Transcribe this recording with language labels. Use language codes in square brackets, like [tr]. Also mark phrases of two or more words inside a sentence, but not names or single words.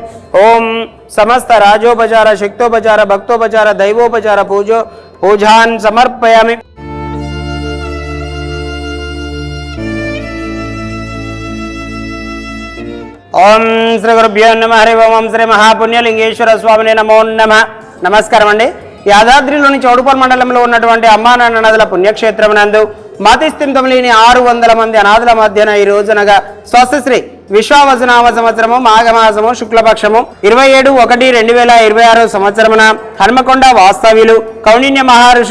[sa] ओम समस्त राजोपचार शक्तोपचार भक्तोपचार दैवोपचार पूजान् समर्पयामि। ओम श्री गुरुभ्यो नमः हरि ओम श्री महापुण्यलिंगेश्वर स्वामिने नमो नमः। [te] నమస్కారం అండి। యాదాద్రిలోని చౌడుపల్ మండలంలో ఉన్నటువంటి అమ్మా నాన్న నదుల పుణ్యక్షేత్రం నందు మాతిస్థితం లేని 600 మంది అనాథుల మధ్యన ఈ రోజునగా స్వస్తిశ్రీ విశ్వావసునామ సంవత్సరము మాఘమాసము శుక్లపక్షము 27/1/2026 సంవత్సరమున హన్మకొండ వాస్తవ్యులు కౌండిన్య మహర్షి